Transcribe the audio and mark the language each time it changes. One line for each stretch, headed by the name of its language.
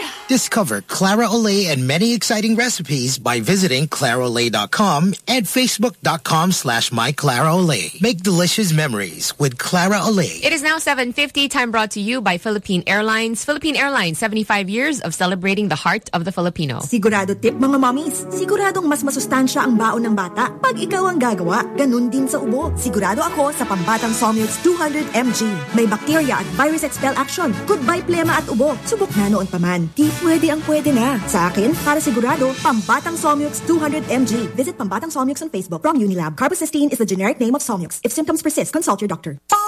English: Discover Clara Olay and many exciting recipes by visiting claraolay.com and facebook.com/myclaraolay. Make delicious memories with Clara Olay. It is now 7:50, time brought to you by Philippine Airlines. Philippine Airlines, 75 years of celebrating the heart of the Filipino.
Filipino: Sigurado tip, mga mommies. Siguradong mas masustansya ang baon ng bata. Pag ikaw ang gagawa, ganun din sa ubo. Sigurado ako sa pambatang Somilk 200 MG. May bacteria at virus expel action. Goodbye plema at ubo. Subok na noon paman. Tip, pwede ang pwede na. Sa akin, para sigurado, pambatang Somilk 200 MG.
English: Visit pambatang Somilk on Facebook from Unilab. Carbocysteine is the generic name of Somilk. If symptoms persist, consult your doctor.